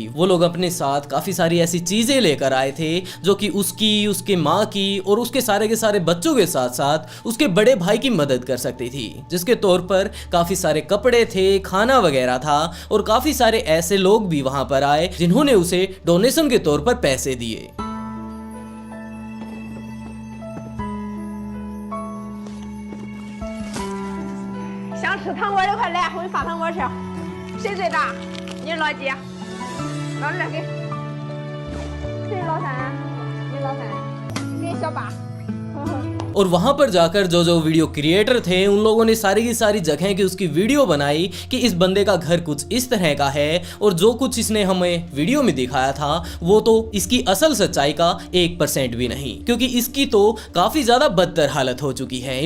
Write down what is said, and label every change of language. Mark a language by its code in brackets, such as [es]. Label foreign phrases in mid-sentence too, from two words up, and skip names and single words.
[hi] वो लोग अपने साथ काफी सारी ऐसी चीजें लेकर आए थे जो कि उसकी, उसके माँ की और उसके सारे के सारे बच्चों के साथ साथ उसके बड़े भाई की मदद कर सकती थी, जिसके तौर पर काफी सारे कपड़े थे, खाना वगैरह था और काफी सारे ऐसे लोग भी वहां पर आए जिन्होंने उसे डोनेशन के तौर पर पैसे दिए। [zh] 想吃糖果的快来，我给你发糖果吃。谁最大？你是老几？老二给。谁是老三？你老三。给小八。 [hi] और वहां पर जाकर जो जो [en] video creator [hi] थे उन लोगों ने सारी की सारी जगह की उसकी वीडियो बनाई कि इस बंदे का घर कुछ इस तरह का है और जो कुछ इसने हमें वीडियो में दिखाया था वो तो इसकी असल सच्चाई का 1% भी नहीं, क्योंकि इसकी तो काफी ज्यादा बदतर हालत हो चुकी है।